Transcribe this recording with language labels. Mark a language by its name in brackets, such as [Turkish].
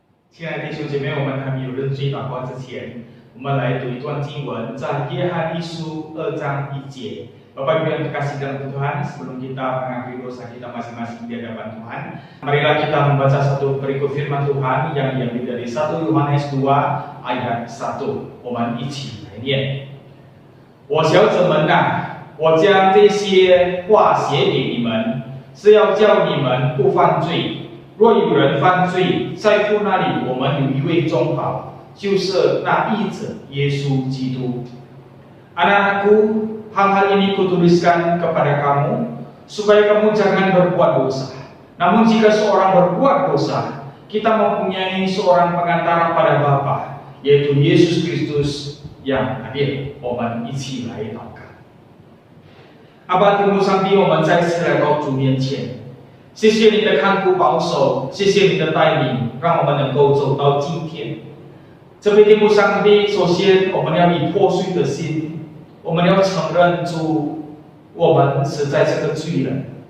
[Chinese] 亲爱的弟兄姐妹，我们还没有认罪祷告之前，我们来读一段经文，在约翰一书2章1节。 [Indonesian] Bapak Ibu yang terkasih dalam Tuhan, sebelum kita mengakui dosa kita masing-masing di hadapan Tuhan, marilah kita membaca satu perikop firman Tuhan yang diambil dari 1 Yohanes 2 ayat 1。 [Chinese] 我们一起来念：我小子们啊，我将这些话写给你们，是要叫你们不犯罪。若有人犯罪，在父那里我们有一位中保，就是那义者耶稣基督。 [Indonesian] Anak-anakku, hal-hal ini kutuliskan kepada kamu, supaya kamu jangan berbuat dosa. Namun jika seorang berbuat dosa, kita mempunyai seorang pengantara pada Bapa, yaitu Yesus Kristus yang hadir. [Chinese] 我们一起来祷告。阿爸天父上帝，我们再次来到主面前，谢谢你的看顾保守，谢谢你的带领，让我们能够走到今天。这位天父上帝，首先我们要以破碎的心。我们要承认主，我们实在是个罪人。